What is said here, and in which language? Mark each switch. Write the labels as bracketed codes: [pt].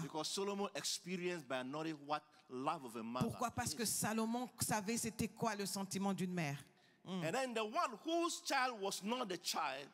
[en] Because Solomon experienced by knowing what love of a mother. [fr] Pourquoi? Parce que Salomon savait c'était quoi le sentiment d'une mère. [en] And then the one whose child was not the child,